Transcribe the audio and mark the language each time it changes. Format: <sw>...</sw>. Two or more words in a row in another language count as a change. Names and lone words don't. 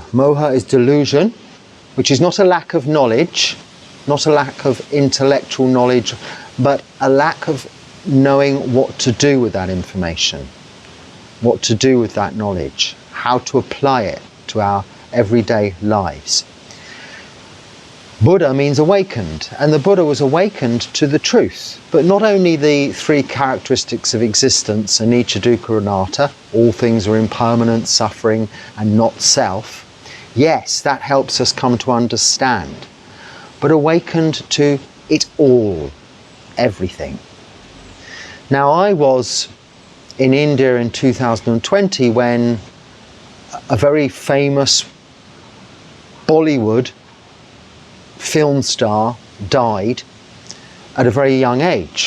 <en>Moha is delusion, which is not a lack of knowledge, not a lack of intellectual knowledge, but a lack of knowing what to do with that information, what to do with that knowledge, how to apply it to our everyday lives. Buddha means awakened, and the Buddha was awakened to the truth, but not only the three characteristics of existence,</en> <pi>anicca, dukkha, anatta,</pi> <en>all things are impermanent, suffering, and not self. Yes, that helps us come to understand, but awakened to it all, everything. Now, I was in India in 2020 when a very famous Bollywood film star died at a very young age.</en>